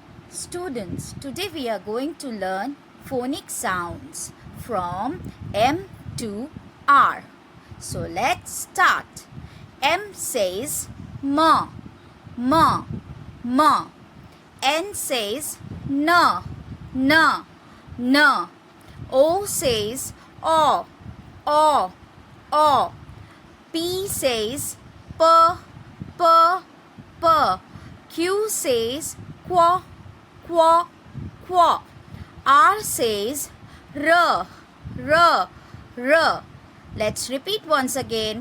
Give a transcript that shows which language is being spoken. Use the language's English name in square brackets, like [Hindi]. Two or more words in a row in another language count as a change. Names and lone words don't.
[English] Students, today we are going to learn phonic sounds from M to R. So let's start. M says ma, ma, ma. N says na, na, na. O says o, o, o. P says p, p, p. Q says qua, qua, qua. R says r, r, r. Let's repeat once again.